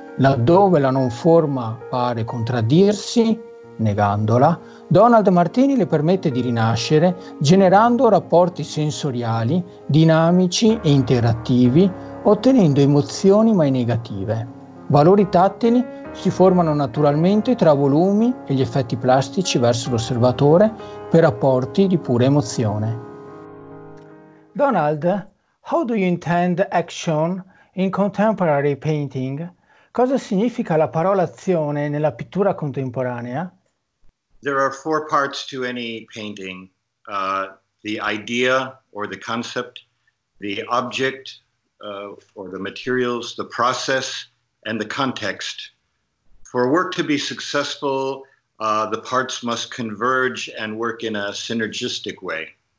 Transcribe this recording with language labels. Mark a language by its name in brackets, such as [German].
[Italian] Laddove la non forma pare contraddirsi, negandola, Donald Martiny le permette di rinascere generando rapporti sensoriali, dinamici e interattivi, ottenendo emozioni mai negative. Valori tattili si formano naturalmente tra volumi e gli effetti plastici verso l'osservatore per rapporti di pura emozione. [English] Donald, how do you intend action in contemporary painting? [Italian] Cosa significa la parola azione nella pittura contemporanea? [English] There are four parts to any painting: the idea or the concept, the object or the materials, the process, and the context. For a work to be successful, the parts must converge and work in a synergistic way.